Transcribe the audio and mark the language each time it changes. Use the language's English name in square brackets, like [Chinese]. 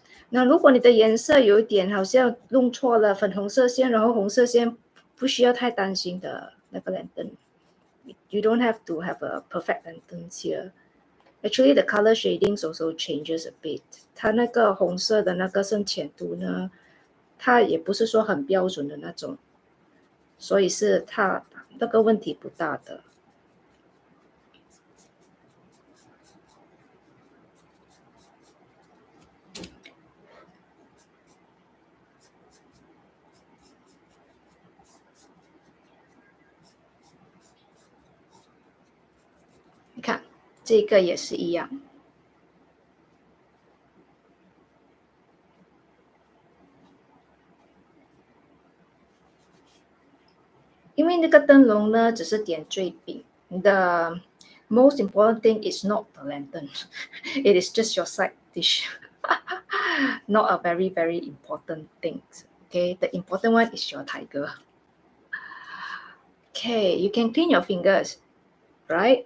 [Chinese] Now, 如果你的颜色有一点好像弄错了，粉红色线，然后红色线，不需要太担心的那个 lantern. [English] You don't have to have a perfect lantern here. Actually, the color shadings also changes a bit. [Chinese] 它那个红色的那个深浅度呢，它也不是说很标准的那种，所以是它那个问题不大的。你看，这个也是一样。因为那个灯笼呢，只是点缀品。 [English] The most important thing is not the lantern. It is just your side dish. Not a very, very important thing. Okay, the important one is your tiger. Okay, you can clean your fingers. Right?